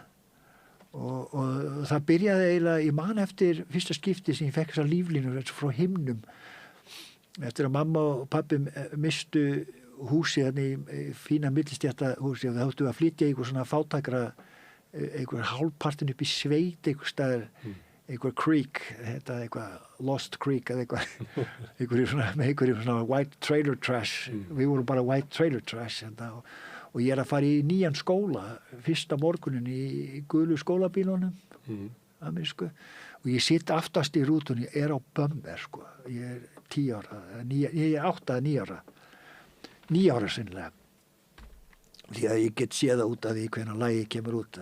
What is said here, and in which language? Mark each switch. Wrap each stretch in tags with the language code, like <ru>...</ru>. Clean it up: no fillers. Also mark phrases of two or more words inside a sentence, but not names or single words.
<is>Og það byrjaði eiginlega ég man eftir fyrsta skipti sem ég fekk þessar líflínur frá himnum eftir að mamma og pabbi mistu húsi þannig í fína millistjættahúsi og það áttu að flytja einhver svona fátækra einhver hálfpartin upp í sveit einhver staðar, einhver creek þetta eitthvað Lost Creek eða einhverjum svona</is> <en>white trailer trash</en> <is>við vorum bara</is> <en>white trailer trash</en> <is>og ég að fara í nýjan skóla fyrsta morgunin í gulu skólabílunum amerísku og ég sitt aftast í rútunni á Bömmer sko ég er 10 ára ég er 8 eða 9 ára 9 ára sinnilega því að ég get séð það út af því hvenær lagið kemur út.</is>